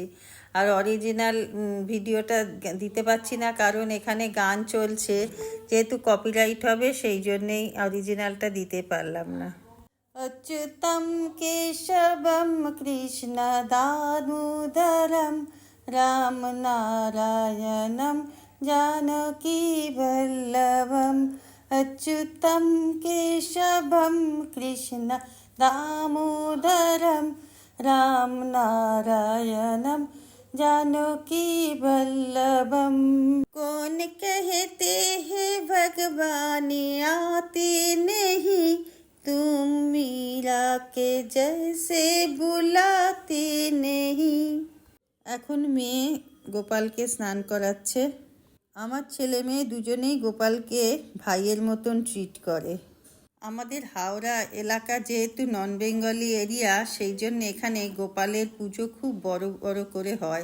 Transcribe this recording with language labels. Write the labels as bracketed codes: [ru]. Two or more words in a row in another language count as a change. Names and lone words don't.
[bn] আর [en] original videoটা [bn] দিতে পারছি না, কারণ এখানে গান চলছে, যেহেতু কপিরাইট হবে, সেই জন্যেই অরিজিনালটা দিতে পারলাম না। [sa] অচ্যুতম কেশবম কৃষ্ণ দামোদরম রাম নারায়ণম জানকী বল্লভম। अच्युतं केशवं कृष्ण दामोदरं राम नारायणं जानकी वल्लभम। [hi] कौन कहते हैं भगवान आते नहीं, तुम मीरा के जैसे बुलाते नहीं। [bn] এখন মেয়ে গোপালকে স্নান করাচ্ছে। আমার ছেলে মেয়ে দুজনেই গোপালকে ভাইয়ের মতন ট্রিট করে। আমাদের হাওড়া এলাকা যেহেতু [en] non Bengali area, [bn] সেই জন্য এখানে গোপালের পুজো খুব বড় বড় করে হয়।